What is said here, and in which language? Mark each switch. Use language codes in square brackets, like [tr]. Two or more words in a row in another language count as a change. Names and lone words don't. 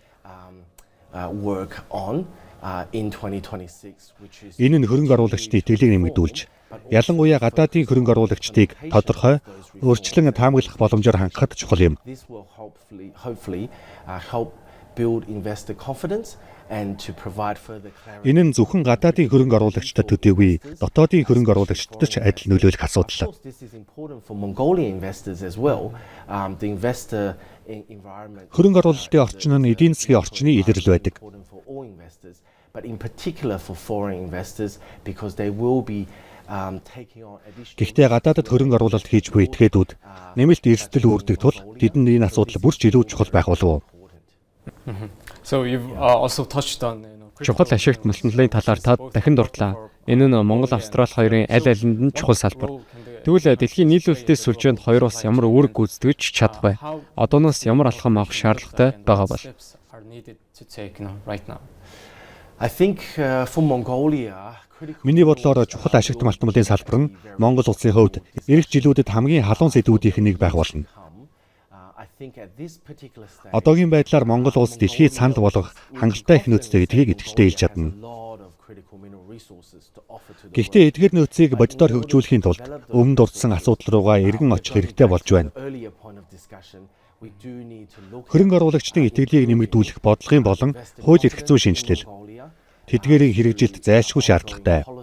[en] Work on in 2026, which is [mn] Энэ нь хөрөнгө оруулагчдын итгэлийг нэмэгдүүлж, ялангуяа гадаадын хөрөнгө оруулагчдыг тодорхой өөрчлөн таамаглах боломжоор хангахад чухал юм. [en] this will hopefully help build investor confidence and to provide further clarity. [mn] Энэ нь зөвхөн гадаадын хөрөнгө оруулагчдад төдийгүй дотоодын хөрөнгө оруулагчдад ч адил нөлөөлөх [en] Of [mn] асуудал. [en] course, this is important for Mongolian investors as well. The investor environment [mn] Хөрөнгө оруулалтын орчин нь эдийн засгийн орчны илэрлэл байдаг. [en] important for all investors, but in particular for foreign investors because they will be taking on additional. [mn] Гэхдээ гадаадад хөрөнгө оруулалт хийж буй этгээдүүд нэмэлт эрсдэл үүрдэг тул тэдэнд энэ асуудал бүр ч илүү чухал байх болов уу? [en] So you've also touched on [mn] Чухал ашигт малтамлын талаар та дахин дурдлаа. Энэ нь Монгол Австрали хоёрын аль алинд нь чухал салбар. Тэгвэл дэлхийн нийлүүлэлтээс сүлжээнд хоёр улс ямар үүрэг гүйцэтгэж чадах вэ? Одооноос ямар алхам авах шаардлагатай байгаа бол? [en] I think for Mongolia, critical [mn] Миний бодлоор чухал ашигт малтамлын салбар нь Монгол улсын хувьд эх жилүүдэд хамгийн халуун сэдвүүдийнх нэг байх болно. [en] I think at this particular stage. [mn] Одоогийн байдлаар Монгол улс дэлхийд санал болгох хангалттай их нөөцтэй гэдгийг итгэлтэй хэлж чадна. Гэхдээ эдгээр нөөцийг боддоор хөгжүүлэхийн тулд өмнө дурдсан асуудал руугаа эргэн очих хэрэгтэй болж байна. Хөрөнгө оруулагчдын итгэлийг нэмэгдүүлэх бодлогын болон хууль эрх зүйн шинжилэл тэдгээрийн хэрэгжилт зайлшгүй шаардлагатай.